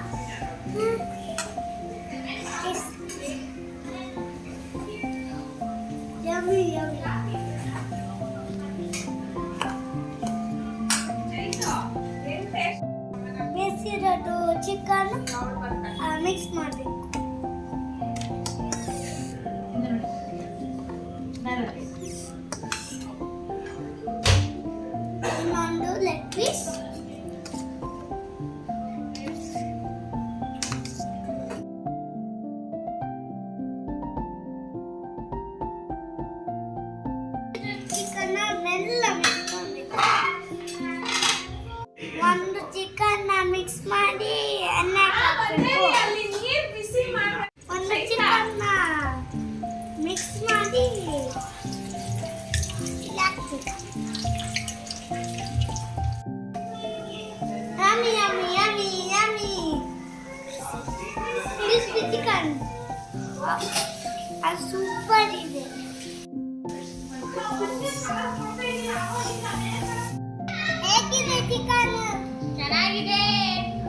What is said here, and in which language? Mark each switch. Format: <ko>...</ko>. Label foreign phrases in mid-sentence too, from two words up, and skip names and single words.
<en>yummy yummy.</en> <kn>ಬೇಯಿಸಿರೋದು</kn> <en>chicken mix</en> <kn>ಮಾಡಬೇಕು. ಇನ್ನೊಂದು</kn> <en>leg piece, chicken</en> <kn>ಮೆಲ್ಲ ಮಿಕ್ಸ್ ಮಾಡಬೇಕು. ಒಂದು</kn> <en>chicken mix</en> <kn>ಮಾಡಿ ಎಣ್ಣೆ ಹಾಕಬೇಕು. ಒಂದು</kn> <en>chicken mix</en> <kn>ಮಾಡಿ ಹಾಕ್ಬೇಕು.</kn> <en>Yummy, yummy, yummy, yummy. Crispy chicken.</en> <kn>ಅದು ಸೂಪರ್ ಇದೆ. ಹೇಗಿದೆ ಚಿಕನ್? ಚೆನ್ನಾಗಿದೆ.</kn>